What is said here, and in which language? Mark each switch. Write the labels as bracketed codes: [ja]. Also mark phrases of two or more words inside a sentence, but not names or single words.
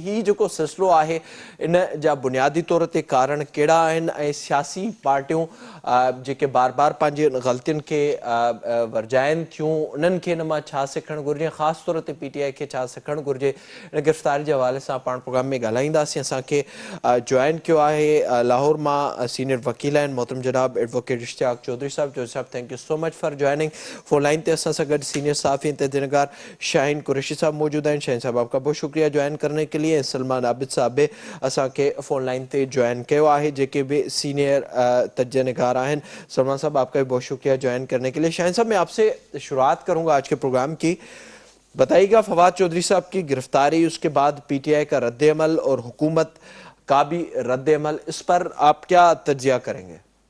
[sd] हीउ जेको सिलसिलो आहे इन जा बुनियादी तौर ते कारण कहिड़ा आहिनि ऐं सियासी पार्टियूं जेके बार बार पंहिंजे ग़लतियुनि खे वर्जाइनि थियूं, उन्हनि खे इन मां छा सिखणु घुरिजे, ख़ासि तौर ते पीटीआई खे छा सिखणु घुरिजे, इन गिरफ़्तारी जे हवाले सां पाण प्रोग्राम में ॻाल्हाईंदासीं। असांखे जॉइन कयो आहे लाहौर मां सीनियर वकील आहिनि मोहतरम जनाब एडवोकेट इश्तियाक चौधरी साहब। चौधरी साहब, [en] thank you so much for joining. [sd] फोन लाइन ते असां सां गॾु सीनियर साफ़ी तजज़ियाकार शाहीन कुरैशी साहब मौजूद हैं। [ur] شاہین صاحب، آپ کا بہت شکریہ جوائن کرنے کے لیے۔ سلمان عابد صاحب بھی [sd] असांखे फ़ोन लाइन ते ज्वाइन किया आहे, जेके भी सीनियर तजज़ियाकार [ur] हैं। سلمان صاحب، آپ کا بھی بہت شکریہ جوائن کرنے کے لیے۔ شاہین صاحب، میں آپ سے شروعات کروں گا آج کے پروگرام کی. بتائیے گا، فواد چوہدری صاحب کی گرفتاری، اس کے بعد پی ٹی آئی کا ردِعمل اور حکومت کا بھی ردِعمل، اس پر آپ کیا تجزیہ کریں گے?